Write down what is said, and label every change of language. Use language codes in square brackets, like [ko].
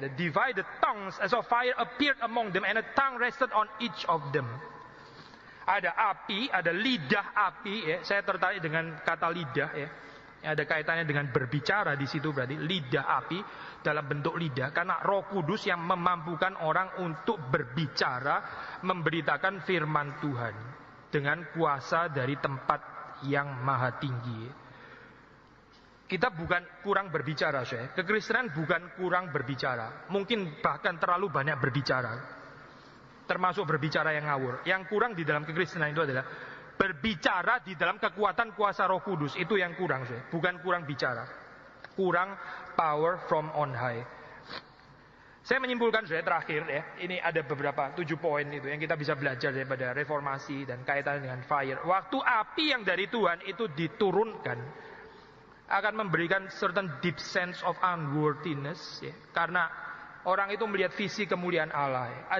[en] Ada divided tongues as of fire appeared among them and a tongue rested on each of them. [id] Ada api, ada lidah api. Saya tertarik dengan kata lidah. Ada kaitannya dengan berbicara di situ, berarti lidah api dalam bentuk lidah. Karena Roh Kudus yang memampukan orang untuk berbicara, memberitakan firman Tuhan dengan kuasa dari tempat yang maha tinggi. Kita bukan kurang berbicara, saya. Kekristenan bukan kurang berbicara. Mungkin bahkan terlalu banyak berbicara. Termasuk berbicara yang ngawur. Yang kurang di dalam kekristenan itu adalah berbicara di dalam kekuatan kuasa Roh Kudus. Itu yang kurang, saya. Bukan kurang bicara. [en] Kurang power from on high. [id] Saya menyimpulkan, saya terakhir ini ada beberapa 7 poin itu yang kita bisa belajar daripada reformasi dan kaitannya dengan fire. Waktu api yang dari Tuhan itu diturunkan, akan memberikan [en] certain deep sense of unworthiness, [id] karena orang itu melihat visi kemuliaan Allah.